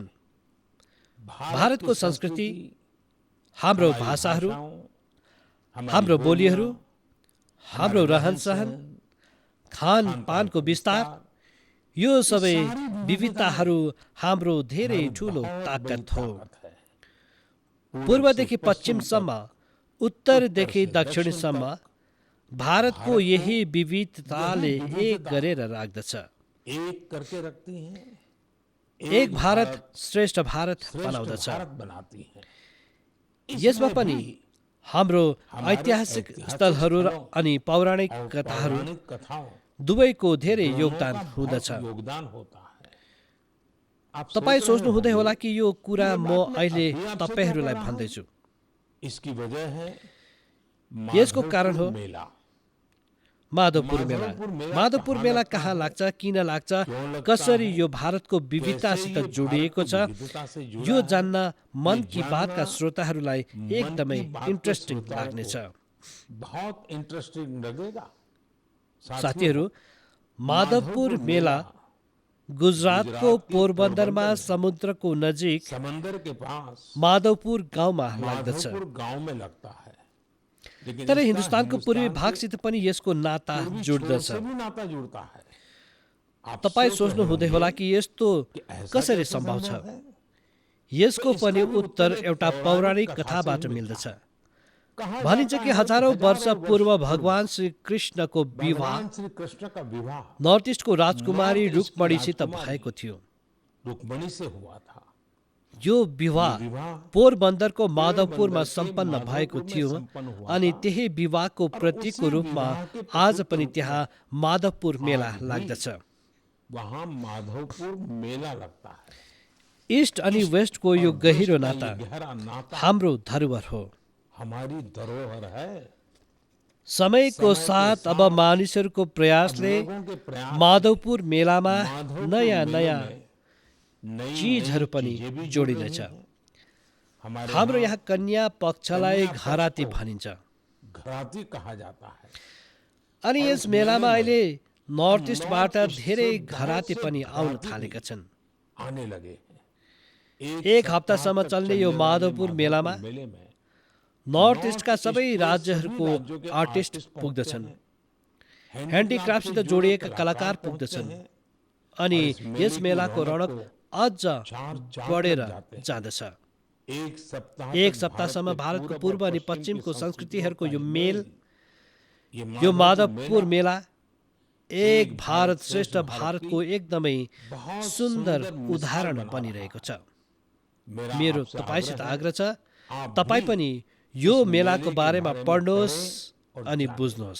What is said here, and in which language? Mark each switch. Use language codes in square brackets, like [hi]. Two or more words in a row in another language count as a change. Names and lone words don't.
[ne] भारतको संस्कृति, हाम्रो भाषाहरू, हाम्रो बोलीहरू, हाम्रो रहनसहन, खानपानको विस्तार, यो सबै विविधताहरू हाम्रो धेरै ठुलो ताकत हो। पूर्वदेखि पश्चिमसम्म, उत्तरदेखि दक्षिणसम्म भारतको यही विविधताले एक गरेर राख्दछ। [hi] एक करके रखती हैं, [ne] एक भारत श्रेष्ठ भारत बनाउँदछ। [hi] भारत बनाती हैं। [ne] यसमा पनि हाम्रो ऐतिहासिक स्थलहरू अनि पौराणिक कथाहरू [hi] पौराणिक कथाओं [ne] दुवैको धेरै योगदान हुँदछ। [hi] योगदान होता है। आप [ne] तपाईँ [hi] सोच [ne] सोच्नु [hi] रहे [ne] हुँदै होला [hi] होंगे, [ne] कि यो कुरा म [hi] बात मैं [ne] अहिले [hi] अभी आपसे [ne] तपाईँहरूलाई [hi] कह रहा हूं। [ne] भन्दैछु। [hi] इसकी वजह है [ne] यसको कारण हो [hi] माधवपुर मेला। [ne] माधवपुर मेला। माधवपुर मेला कहाँ लाग्छ, किन लाग्छ, कसरी यो भारतको विविधतासित जोडिएको छ, यो जान्न मन की बातका श्रोताहरूलाई एकदमै इन्ट्रेस्टिङ लाग्नेछ। [hi] बहुत इंटरेस्टिंग लगेगा [ne] साथीहरू, माधवपुर मेला गुजरातको पोरबन्दरमा समुद्रको नजिक [hi] समंदर के पास [ne] माधवपुर गाउँमा लाग्दछ। [hi] माधवपुर गांव में लगता है। लेकिन [ne] तर [hi] इसका [ne] हिन्दुस्तानको पूर्वी [hi] हिंदुस्तान के [ne] भागसित पनि यसको नाता [hi] पूर्वी [ne] जुड्दछ। [hi] छोर से भी नाता जुड़ता है। आप [ne] तपाईँ [hi] सोच [ne] सोच्नु [hi] रहे [ne] हुँदै [hi] होंगे [ne] होला कि यस्तो [hi] कि ऐसा [ne] कसरी [hi] कैसे [ne] सम्भव छ। [hi] है? [ne] यसको [hi] इसका [ne] पनि [hi] भी उत्तर एक [ne] एउटा पौराणिक [hi] कथा से [ne] कथाबाट [hi] ही [ne] मिल्दछ। [hi] कहा [ne] भनिन्छ [hi] जाता कि है [ne] हजारौं [hi] कि [ne] वर्ष [hi] हजारौं [ne] पूर्व [hi] वर्ष [ne] भगवान श्री कृष्णको विवाह [hi] भगवान श्री कृष्ण का विवाह [ne] नर्थ इस्टको राजकुमारी [hi] नॉर्थ ईस्ट की [ne] रुक्मणीसित [hi] राजकुमारी [ne] भएको थियो। [hi] रुक्मणी से हुआ था। [ne] यो विवाह [hi] विवाह [ne] पोरबन्दरको माधवपुरमा [hi] पोरबन्दर के [ne] सम्पन्न भएको [hi] माधवपुर में [ne] थियो [hi] सम्पन्न हुआ [ne] अनि [hi] था। [ne] त्यही विवाहको प्रतीकको [hi] उसी [ne] रूपमा [hi] विवाह के [ne] आज [hi] प्रतीक [ne] पनि [hi] रूपमा [ne] त्यहाँ माधवपुर मेला [hi] आज भी [ne] लाग्दछ। [hi] वहां माधवपुर मेला लगता है। [ne] इस्ट अनि वेस्टको यो [hi] और [ne] गहिरो [hi] देश का [ne] नाता [hi] ये गहरा नाता [ne] हाम्रो धरोहर हो। [hi] हमारी धरोहर है। [ne] समयको [hi] समय के [ne] साथ अब [hi] साथ [ne] मानिसहरूको प्रयासले [hi] लोगों के प्रयास [ne] माधवपुर मेलामा [hi] माधवपुर [ne] नयाँ [hi] मेले [ne] नयाँ [hi] में नई [ne] चिजहरू [hi] नई [ne] पनि [hi] चीजें भी जुड़ [ne] जोडिनेछ। [hi] रही हैं। हमारे [ne] हाम्रो यहाँ कन्या पक्षलाई [hi] कन्या [ne] घराती [hi] पक्ष को [ne] भनिन्छ। [hi] घराती कहा जाता है। [ne] अनि [hi] और [ne] यस [hi] इस [ne] मेलामा [hi] मेले में [ne] अहिले नर्थ इस्टबाट [hi] नॉर्थ ईस्ट [ne] धेरै [hi] से बहुत [ne] घराती [hi] से [ne] पनि आउन [hi] घराती [ne] थालेका [hi] भी [ne] छन्। [hi] आने लगे हैं। [ne] एक हप्तासम्म [hi] तक [ne] चल्ने यो [hi] वाले [ne] माधवपुर मेलामा [hi] मेले में [ne] नर्थ इस्टका सबै [hi] ईस्ट के [ne] राज्यहरूको [hi] सभी राज्यों के [ne] आर्टिस्ट [hi] आर्टिस्ट [ne] पुग्दछन्। [hi] पहुँचते हैं। [ne] ह्यान्डिक्राफ्टसित [hi] से [ne] जोडिएका [hi] जुड़े [ne] कलाकार [hi] पहुँचते [ne] पुग्दछन् [hi] हैं। [ne] अनि [hi] और इस मेले [ne] यस [hi] की [ne] मेलाको रौनक [hi] रौनक को [ne] अझ [hi] चार [ne] बढेर [hi] तक जाते हैं। [ne] जाँदछ। [hi] एक [ne] एक सप्ताहसम्म भारतको पूर्व अनि पश्चिमको संस्कृतिहरूको यो मेल, यो यो माधवपुर मेला एक भारत श्रेष्ठ भारतको एकदमै सुन्दर उदाहरण बनिरहेको छ। मेरो तपाईँसित आग्रह छ, तपाईँ पनि यो मेलाको बारेमा पढ्नुहोस् अनि बुझ्नुहोस्।